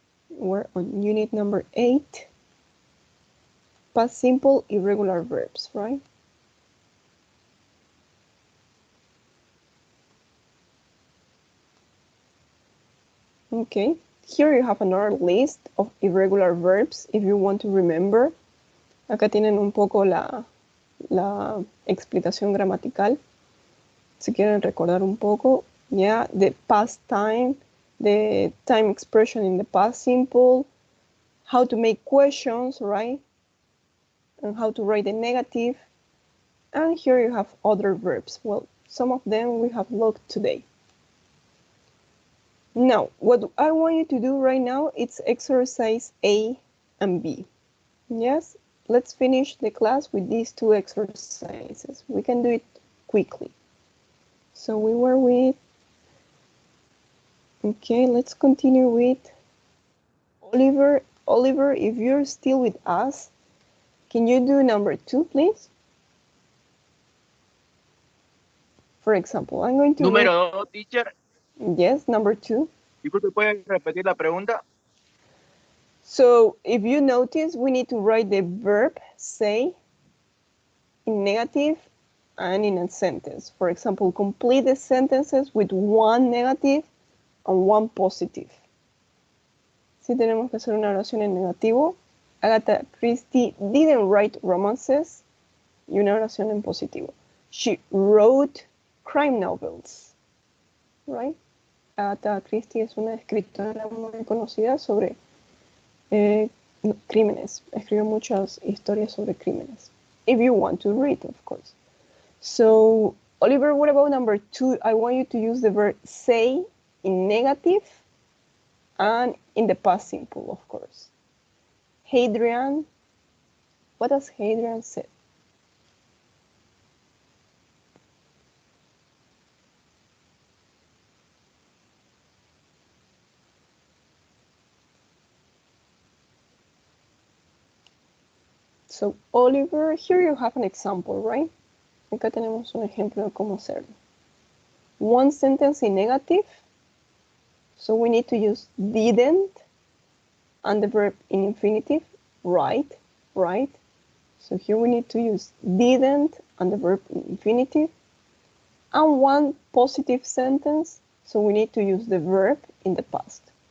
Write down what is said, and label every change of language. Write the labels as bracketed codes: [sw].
[en] We're on unit number 8. Past simple irregular verbs, right? Okay, here you have another list of irregular verbs if you want to remember. [es] Acá tienen un poco la explicación gramatical. Si quieren recordar un poco, [en] yeah, the past time, the time expression in the past simple, how to make questions, right? And how to write the negative. And here you have other verbs. Well, some of them we have looked today. Now, what I want you to do right now is exercise A and B. Yes, let's finish the class with these two exercises. We can do it quickly. So we were with, okay, let's continue with Oliver. Oliver, if you're still with us, can you do number 2, please? For example, I'm going to [es] Número 2, teacher. [en] Yes, number 2. [es] Disculpe, ¿puede repetir la pregunta? [en] So if you notice, we need to write the verb say in negative and in a sentence. For example, complete the sentences with one negative and one positive. [es] Si tenemos que hacer una oración en negativo, Agatha Christie [en] didn't write romances, [es] y una oración en positivo. [en] She wrote crime novels, right? [es] Agatha Christie es una escritora muy conocida sobre crímenes. Escribió muchas historias sobre crímenes. [en] If you want to read, of course. So, Oliver, what about number 2? I want you to use the verb say in negative and in the past simple, of course. Hadrian, what does Hadrian say? So, Oliver, here you have an example, right? [es] Acá tenemos un ejemplo de cómo hacerlo. [en] One sentence in negative, so we need to use didn't and the verb in infinitive, right, right. So here we need to use didn't and the verb in infinitive. And one positive sentence, so we need to use the verb in the past.